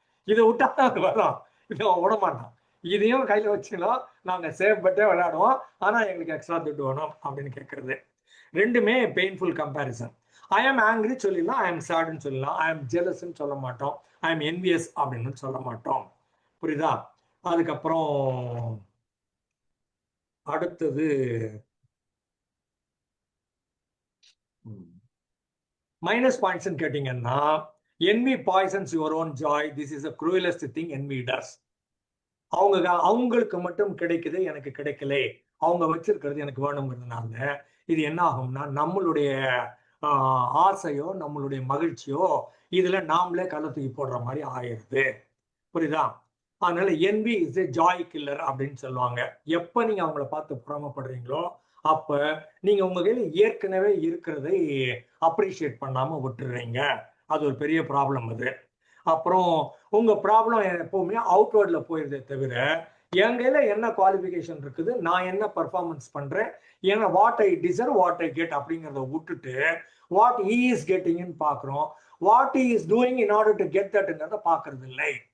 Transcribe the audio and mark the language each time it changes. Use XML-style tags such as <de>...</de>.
<ta>இதை விட்டா அது வரும், இதை விட மாட்டோம். இதையும் கையில வச்சுக்கலாம், நாங்க சேவ் பட்டே விளையாடுவோம், ஆனா எங்களுக்கு எக்ஸ்ட்ரா துட்டு வேணும் அப்படின்னு கேட்கறது. ரெண்டுமே பெயின்ஃபுல் கம்பேரிசன்.</ta> <en>I am angry</en> <ta>சொல்லிடலாம், ஐ ஆம் சேடுன்னு சொல்லலாம், ஐ ஆம் ஜெலஸ்ன்னு சொல்ல மாட்டோம்,</ta> <en>I am envious</en> <ta>அப்படின்னு சொல்ல மாட்டோம். புரியுதா? அதுக்கப்புறம் அடுத்தது மைனஸ் பாயிண்ட்ஸ் கேட்டீங்கன்னா,</ta> <en>envy poisons your own joy, this is the cruelest thing envy does.</en> <ta>அவங்களுக்கு மட்டும் கிடைக்குது, எனக்கு கிடைக்கல, அவங்க வச்சிருக்கிறது எனக்கு வேணுங்கிறதுனால இது என்ன ஆகும்னா நம்மளுடைய ஆசையோ நம்மளுடைய மகிழ்ச்சியோ இதுல நாமளே கள்ள தூக்கி போடுற மாதிரி ஆயிடுது. புரியுதா? அதனால</ta> <en>envy is a joy killer</en> <ta>அப்படின்னு சொல்லுவாங்க. எப்ப நீங்க அவங்கள பார்த்து புறமப்படுறீங்களோ அப்ப நீங்க உங்க கையில ஏற்கனவே இருக்கிறதை அப்ரிஷியேட் பண்ணாம விட்டுறீங்க. அது ஒரு பெரிய ப்ராப்ளம் அது. அப்புறம் உங்க ப்ராப்ளம் எப்பவுமே அவுட்வர்ட்ல போயிருதே தவிர என் கையில என்ன குவாலிஃபிகேஷன் இருக்குது, நான் என்ன பர்ஃபார்மன்ஸ் பண்றேன், ஏன்னா</ta> <en>what I deserve what I get</en> <ta>அப்படிங்கிறத விட்டுட்டு</ta> <en>what he is கெட்டிங்னு பாக்குறோம், what he is doing in order to get தட்ங்கிறத</en> <ta>பாக்குறது இல்லை.</ta>